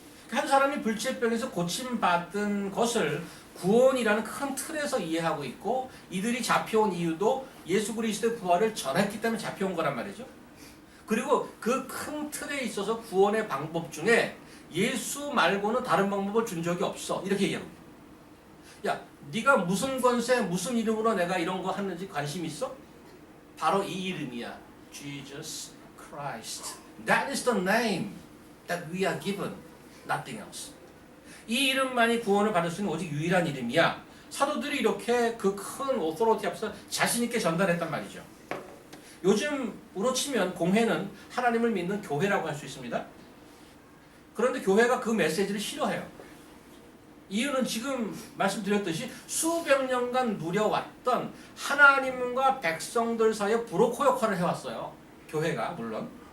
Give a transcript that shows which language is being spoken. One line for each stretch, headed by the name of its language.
Korean: 한 사람이 불치병에서 고침받은 것을 구원이라는 큰 틀에서 이해하고 있고 이들이 잡혀온 이유도 예수 그리스도의 부활을 전했기 때문에 잡혀온 거란 말이죠. 그리고 그 큰 틀에 있어서 구원의 방법 중에 예수 말고는 다른 방법을 준 적이 없어. 이렇게 얘기합니다. 야, 네가 무슨 권세, 무슨 이름으로 내가 이런 거 하는지 관심 있어? 바로 이 이름이야. Jesus Christ.
English: That is the name that we are given. Nothing else.
Korean: 이 이름만이 구원을 받을 수 있는 오직 유일한 이름이야. 사도들이 이렇게 그 큰 오토리티 앞에서 자신 있게 전달했단 말이죠. 요즘으로 치면 공회는 하나님을 믿는 교회라고 할 수 있습니다. 그런데 교회가 그 메시지를 싫어해요. 이유는 지금 말씀드렸듯이 수백 년간 누려왔던 하나님과 백성들 사이에 브로커 역할을 해왔어요. 교회가 물론.